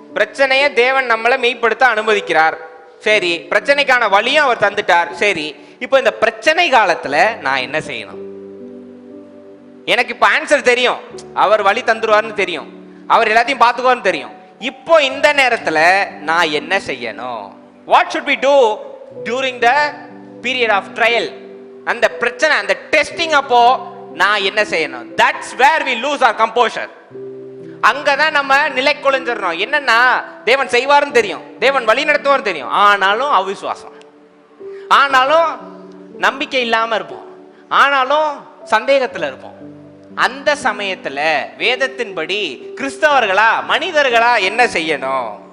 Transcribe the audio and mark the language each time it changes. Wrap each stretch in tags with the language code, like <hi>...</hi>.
<ta>பிரச்சனையை தேவன் நம்மளை மெய்ப்படுத்த அனுமதிக்கிறார். சரி, பிரச்சனைக்கான வழியும் அவர் தந்துட்டார். சரி, இப்போ இந்த பிரச்சனை காலத்துல நான் என்ன செய்யணும்? எனக்கு இப்போ ஆன்சர் தெரியும், அவர் வழி தந்துருவார்னு தெரியும், அவர் எல்லாத்தையும் பார்த்துக்குவார்னு தெரியும். இப்போ இந்த நேரத்துல நான் என்ன செய்யணும்?</ta> <en>What should we do during the period of trial?</en> <ta>அந்த பிரச்சனை, அந்த டெஸ்டிங் அப்போ நான் என்ன செய்யணும்?</ta> <en>That's where we lose our composure.</en> <ta>அங்கதான் நம்ம நிலை குலைஞ்சிடணும். என்னன்னா தேவன் செய்வார்னு தெரியும், தேவன் வழி நடத்துவார்னு தெரியும், ஆனாலும் அவிசுவாசம், ஆனாலும் நம்பிக்கை இல்லாம இருப்போம், ஆனாலும் சந்தேகத்துல இருப்போம். அந்த சமயத்துல வேதத்தின்படி கிறிஸ்தவர்களா மனிதர்களா என்ன செய்யணும்?</ta>